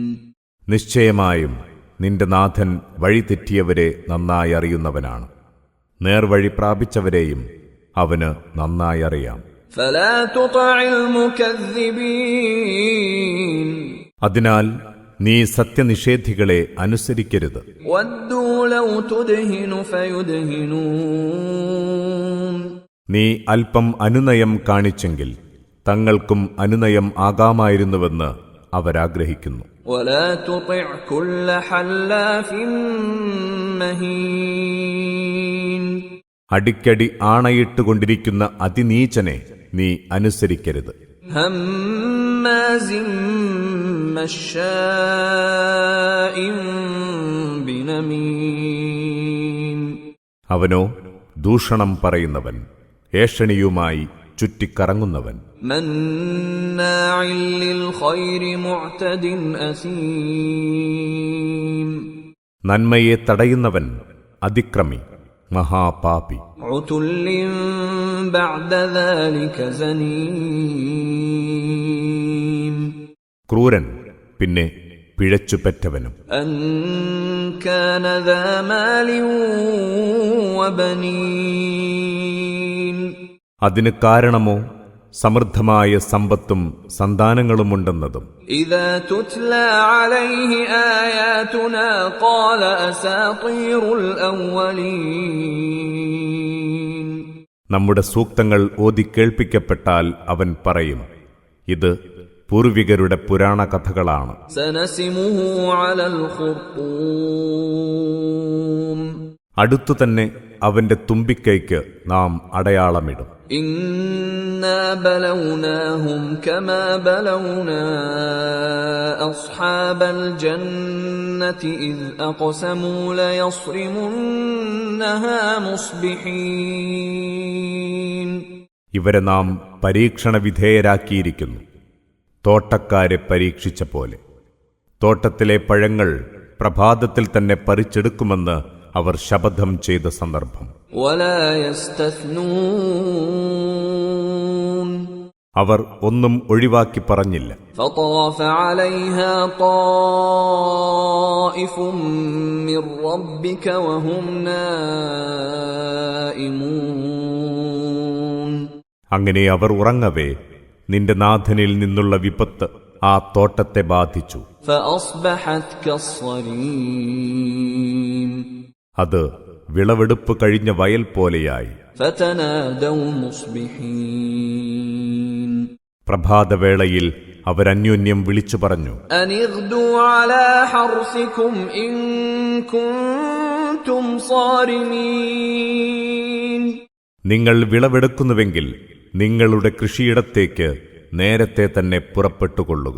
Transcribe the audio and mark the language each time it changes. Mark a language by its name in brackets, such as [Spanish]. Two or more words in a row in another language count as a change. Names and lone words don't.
[Malayalam] നിശ്ചയമായും നിന്റെ നാഥൻ വഴിതെറ്റിയവരെ നന്നായി അറിയുന്നവനാണ്. നേർവഴി പ്രാപിച്ചവരെയും അവന് നന്നായി അറിയാം. [Arabic] فلا تطع المكذبين. [Malayalam] അതിനാൽ നീ സത്യനിഷേധികളെ അനുസരിക്കരുത്. [Arabic] وَدُّوا لَوْ تُدْهِنُ فَيُدْهِنُونَ [Malayalam] നീ അല്പം അനുനയം കാണിച്ചെങ്കിൽ തങ്ങൾക്കും അനുനയം ആകാമായിരുന്നുവെന്ന് അവരാഗ്രഹിക്കുന്നു. [Arabic] وَلَا تُطِعْ كُلَّ حَلَّافٍ مَّهِينٍ [Malayalam] അടിക്കടി ആണയിട്ടുകൊണ്ടിരിക്കുന്ന അതിനീചനെ നീ അനുസരിക്കരുത്. [Arabic] هَمَّازٍ مَّشَّاءٍ بِنَمِيمٍ [Malayalam] അവനോ ദൂഷണം പറയുന്നവൻ, ഏഷണിയുമായി ചുറ്റിക്കറങ്ങുന്നവൻ. [Arabic] مَّنَّاعٍ لِّلْخَيْرِ مُعْتَدٍ أَثِيمٍ [Malayalam] നന്മയെ തടയുന്നവൻ, അതിക്രമി, മഹാപാപി. [Arabic] عُتُلٍّ بَعْدَ ذَلِكَ زَنِيمٍ [Malayalam] ക്രൂരൻ, പിന്നെ പിഴച്ചുപെറ്റവനും. [Arabic] أَن كَانَ ذَا مَالٍ وَبَنِينَ [Malayalam] അതിന് കാരണമോ സമൃദ്ധമായ സമ്പത്തും സന്താനങ്ങളുമുണ്ടെന്നതും. [Arabic] إِذَا تُتْلَى عَلَيْهِ آيَاتُنَا قَالَ أَسَاطِيرُ الْأَوَّلِينَ [Malayalam] നമ്മുടെ സൂക്തങ്ങൾ ഓതി കേൾപ്പിക്കപ്പെട്ടാൽ അവൻ പറയും, ഇത് പൂർവികരുടെ പുരാണ കഥകളാണ്. [Arabic] سَنَسِمُهُ عَلَى الْخُرْطُومِ [Malayalam] അടുത്തുതന്നെ അവന്റെ തുമ്പിക്കൈക്ക് നാം അടയാളമിടും. [Arabic] إِنَّا بَلَوْنَاهُمْ كَمَا بَلَوْنَا أَصْحَابَ الْجَنَّةِ إِذْ أَقْسَمُوا لَيَصْرِمُنَّهَا مُصْبِحِينَ [Malayalam] ഇവരെ നാം പരീക്ഷണ വിധേയരാക്കിയിരിക്കുന്നു, തോട്ടക്കാരെ പരീക്ഷിച്ച പോലെ. തോട്ടത്തിലെ പഴങ്ങൾ പ്രഭാതത്തിൽ തന്നെ പറിച്ചെടുക്കുമെന്ന് അവർ ശപഥം ചെയ്ത സന്ദർഭം. [Arabic] وَلَا يَسْتَثْنُونَ [Malayalam] അവർ ഒന്നും ഒഴിവാക്കി പറഞ്ഞില്ല. [Arabic] فَطَافَ عَلَيْهَا طَائِفٌ مِّن رَّبِّكَ وَهُمْ نَائِمُونَ [Malayalam] അങ്ങനെ അവർ ഉറങ്ങവേ നിന്റെ നാഥനിൽ നിന്നുള്ള വിപത്ത് ആ തോട്ടത്തെ ബാധിച്ചു. [Arabic] فَأَصْبَحَتْ كَالصَّرِيمِ [Malayalam] അത് വിളവെടുപ്പ് കഴിഞ്ഞ വയൽ പോലെയായി. [Arabic] فَتَنَادَوْا مُصْبِحِينَ [Malayalam] പ്രഭാതവേളയിൽ അവരന്യോന്യം വിളിച്ചു പറഞ്ഞു, [Arabic] أَنِ اغْدُوا عَلَى حَرْثِكُمْ إِن كُنتُمْ صَارِمِينَ [Malayalam] നിങ്ങൾ വിളവെടുക്കുന്നുവെങ്കിൽ നിങ്ങളുടെ കൃഷിയിടത്തേക്ക് നേരത്തെ തന്നെ പുറപ്പെട്ടുകൊള്ളുക.